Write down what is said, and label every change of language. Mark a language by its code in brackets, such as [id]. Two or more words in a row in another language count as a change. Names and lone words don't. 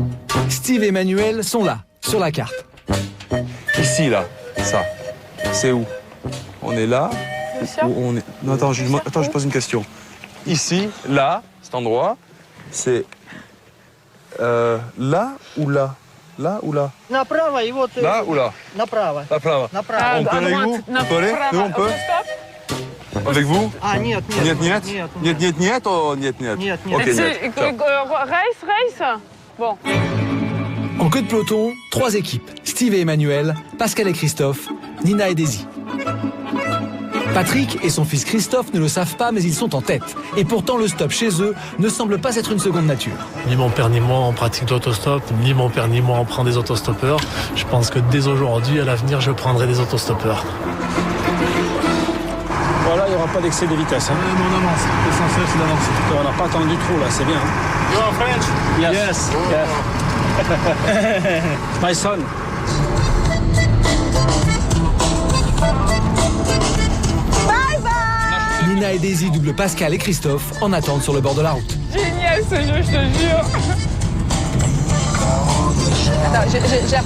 [fr] Steve et Emmanuel sont là, sur la carte. Ici, là, ça. C'est où? On est là? Ou on est... Non, attends, je pose une question. Ici, là, cet endroit, c'est là ou là? Là ou là? [ru] Направо, и вот... [fr] Là ou là? [ru] Направо. Направо. Направо. [fr] On peut aller où? On peut aller? Nous, on peut? Avec vous? [ru] Ah, нет. Нет, oh, нет. Ok, нет. [fr] Race. Bon. En queue de peloton, 3 équipes. Steve et Emmanuel, Pascal et Christophe, Nina et Daisy. Patrick et son fils Christophe ne le savent pas, mais ils sont en tête. Et pourtant, le stop chez eux ne semble pas être une seconde nature. Ni mon père ni moi on pratique d'autostop, ni mon père ni moi on prend des autostoppeurs. Je pense que dès aujourd'hui, à l'avenir, je prendrai des autostoppeurs. Voilà, il n'y aura pas d'excès de vitesse. Hein. On avance. L'essentiel, c'est d'avancer. On n'a pas attendu trop, là, c'est bien. Hein. [en] You are French? Yes. My son. [fr] Nina et Daisy doublent Pascal et Christophe en attente sur le bord de la route. Génial ce jeu, je te jure. Attends, j'apprends.